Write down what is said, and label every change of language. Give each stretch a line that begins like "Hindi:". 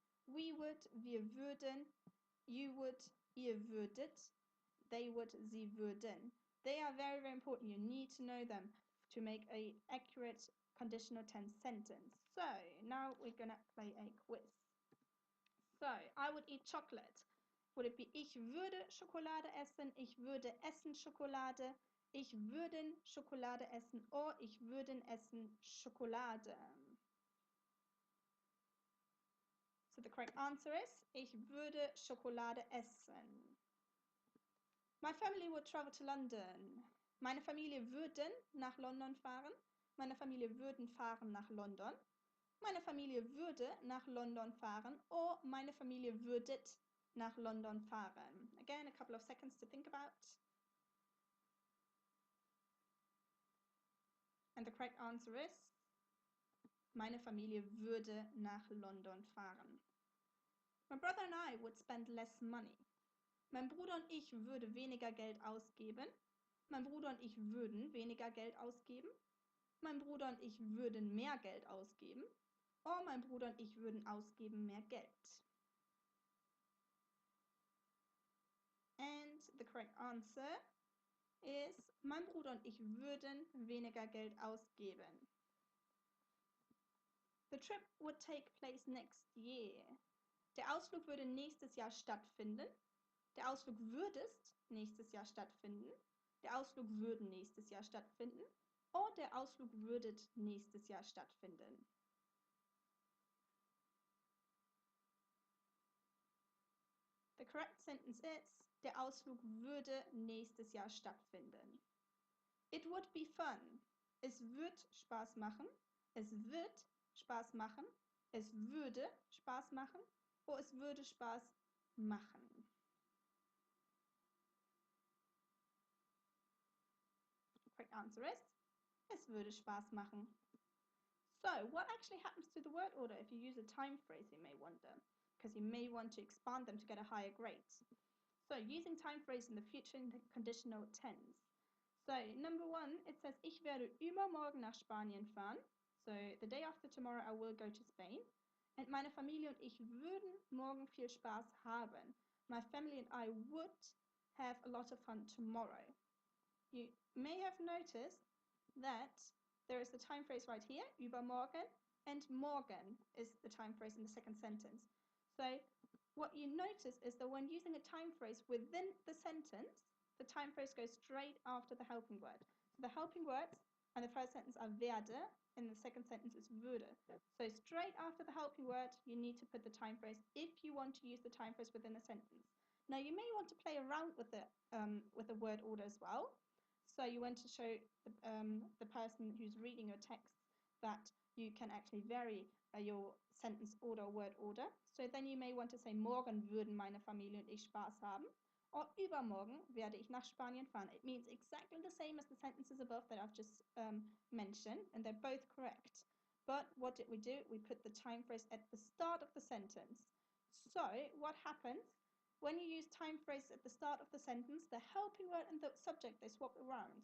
English: We would,
German: wir würden.
English: You would,
German: ihr würdet.
English: They would, sie würden. They are very, very important. You need to know them to make an accurate conditional tense sentence. So now we're going to play a quiz. So I would eat chocolate. Would it be
German: ich würde Schokolade essen, ich würde essen Schokolade, ich würden Schokolade essen or ich würden essen Schokolade?
English: So the correct answer is
German: ich würde Schokolade essen.
English: My family would travel to London.
German: Meine Familie würden nach London fahren. Meine Familie würden fahren nach London. Meine Familie würde nach London fahren. Or meine Familie würdet nach London fahren.
English: Again, a couple of seconds to think about. And the correct answer is
German: meine Familie würde nach London fahren.
English: My brother and I would spend less money.
German: Mein Bruder und ich würde weniger Geld ausgeben. Mein Bruder und ich würden weniger Geld ausgeben. Mein Bruder und ich würden mehr Geld ausgeben. Or mein Bruder und ich würden ausgeben mehr Geld.
English: And the correct answer is
German: mein Bruder und ich würden weniger Geld ausgeben.
English: The trip would take place next year.
German: Der Ausflug würde nächstes Jahr stattfinden. Der Ausflug würdest nächstes Jahr stattfinden. Der Ausflug würden nächstes Jahr stattfinden. Oder der Ausflug würdet nächstes Jahr stattfinden.
English: The correct sentence is,
German: der Ausflug würde nächstes Jahr stattfinden.
English: It would be fun.
German: Es wird Spaß machen. Es wird Spaß machen. Es würde Spaß machen. Oder es würde Spaß machen.
English: The correct answer is,
German: es würde Spaß machen.
English: So, what actually happens to the word order if you use a time phrase, you may wonder, because you may want to expand them to get a higher grade. So, using time phrase in the future in the conditional tense. So, number one, it says,
German: ich werde übermorgen nach Spanien fahren.
English: So, the day after tomorrow I will go to Spain.
German: And meine Familie und ich würden morgen viel Spaß haben.
English: My family and I would have a lot of fun tomorrow. You may have noticed that there is the time phrase right here, übermorgen, and morgen is the time phrase in the second sentence. So what you notice is that when using a time phrase within the sentence, the time phrase goes straight after the helping word. So the helping words in the first sentence are werde, and the second sentence is würde. So straight after the helping word, you need to put the time phrase if you want to use the time phrase within a sentence. Now you may want to play around with the word order as well. So you want to show the person who's reading your text that you can actually vary your sentence order or word order. So then you may want to say,
German: morgen würden meine Familie und ich Spaß haben. Or übermorgen werde ich nach Spanien fahren.
English: It means exactly the same as the sentences above that I've just mentioned, and they're both correct. But what did we do? We put the time phrase at the start of the sentence. So what happens? When you use time phrases at the start of the sentence, the helping word and the subject, they swap around.